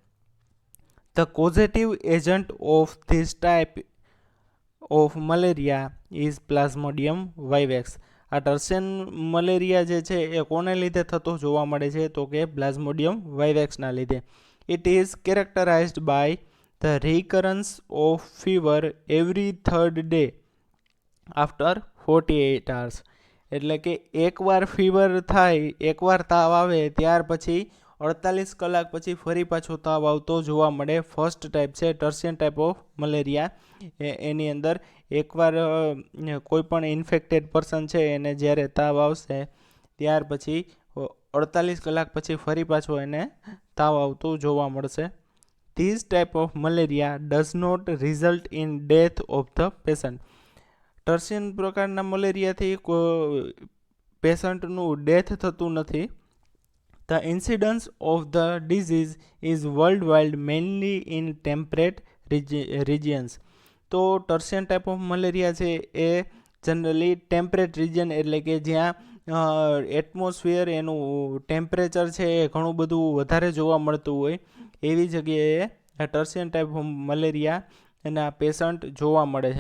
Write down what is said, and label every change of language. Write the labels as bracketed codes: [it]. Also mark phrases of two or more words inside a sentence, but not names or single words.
[en] The causative agent of this type of malaria is Plasmodium vivax. [gu] આ [en] tertian malaria [gu] જે છે એ કોને લીધે થતો જોવા મળે છે, તો કે પ્લાઝ્મોડિયમ વાઇવેક્સના લીધે. [en] It is characterized by the recurrence of fever every third day after 48 hours. [gu] એટલે કે એકવાર ફીવર થાય, એકવાર તાવ આવે, ત્યાર પછી 48 કલાક પછી ફરી પાછો તાવ આવતો જોવા મળે. [en] first type [gu] છે [en] tertian type of malaria. [gu] એની અંદર એકવાર કોઈ પણ [en] infected person [gu] છે એને જ્યારે તાવ આવશે ત્યાર પછી 48 કલાક પછી ફરી પાછો એને તાવ આવતો જોવા મળશે. [en] This type of malaria does not result in death of the patient. [gu] ટર્સિયન પ્રકારના મલેરિયાથી પેશન્ટનું ડેથ થતું નથી. [en] The incidence of the disease is worldwide, mainly in temperate regions. [gu] તો [en] tertian type of malaria [gu] છે એ જનરલી [en] temperate region, [gu] એટલે કે જ્યાં એટમોસ્ફિયર એનું ટેમ્પરેચર છે એ ઘણું બધું વધારે જોવા મળતું હોય એવી જગ્યાએ આ [en] tertian type of malaria [gu] એના પેશન્ટ જોવા મળે છે.